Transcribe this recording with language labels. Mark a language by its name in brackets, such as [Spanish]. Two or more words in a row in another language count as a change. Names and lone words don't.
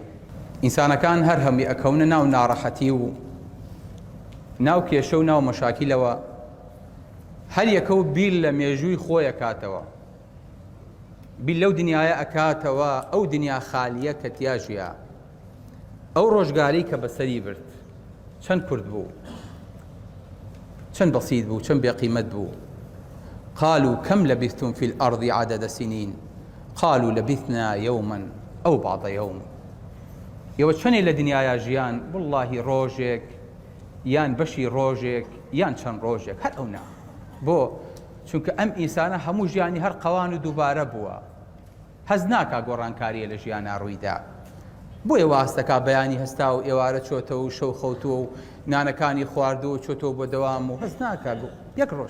[Central Kurdish] ئینسانەکان هەر هەمی ئەکەونە ناو ناڕەحەتی و ناو کێشە و ناو مەشاکیلەوە، هەر یەکە و بیل لە مێژووی خۆی ئەکاتەوە، بیل لەو دنیاە ئەکاتەوە، ئەو دنیا خالیە کە تیاژیە، ئەو ڕۆژگاری کە بەسەری برد چەند کورد بوو، چەند بەسیط بوو، چەند بێقیمەت بوو. [Arabic] قالوا كم لبثتم في الأرض عدد سنين قالوا لبثنا يوما أو بعض يوم. [Central Kurdish] ئێوە چەندێ لە دنیاە ژیان؟ واللهی ڕۆژێک یان بەشی ڕۆژێک یان چەند ڕۆژێک، هەر ئەو نا. بۆ چونکە ئەم ئینسانە هەموو ژیانی هەر قەوان و دووبارە بووە، هەز ناکا گۆڕانکاریە لە ژیانە ڕوویدا. بۆیە واستەکە بەیانی هەستا و ئێوارە چۆتەوە و شەو خەوتووە و نانەکانی خواردووە چۆتەوە بۆ دەوام و هەز ناکا یەک ڕۆژ.